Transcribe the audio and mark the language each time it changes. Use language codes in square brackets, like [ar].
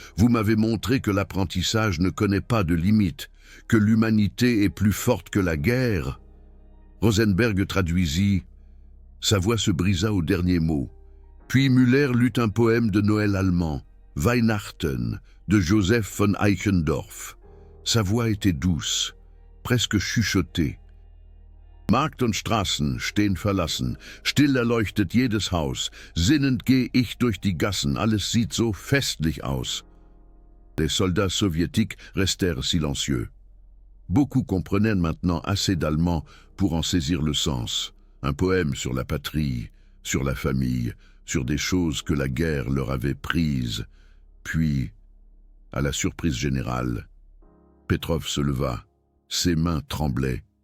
[fr] Vous m'avez montré que l'apprentissage ne connaît pas de limites, que l'humanité est plus forte que la guerre. » Rosenberg traduisit. Sa voix se brisa au dernier mot. Puis Müller lut un poème de Noël allemand, Weihnachten, de Joseph von Eichendorff. Sa voix était douce, presque chuchotée. [de] Markt und Straßen stehen verlassen, still erleuchtet jedes Haus, sinnend geh ich durch die Gassen, alles sieht so festlich aus. [fr] Les soldats soviétiques restèrent silencieux. Beaucoup comprenaient maintenant assez d'allemand pour en saisir le sens. Un poème sur la patrie, sur la famille, sur des choses que la guerre leur avait prises. Puis, à la surprise générale, Petrov se leva, ses mains tremblaient.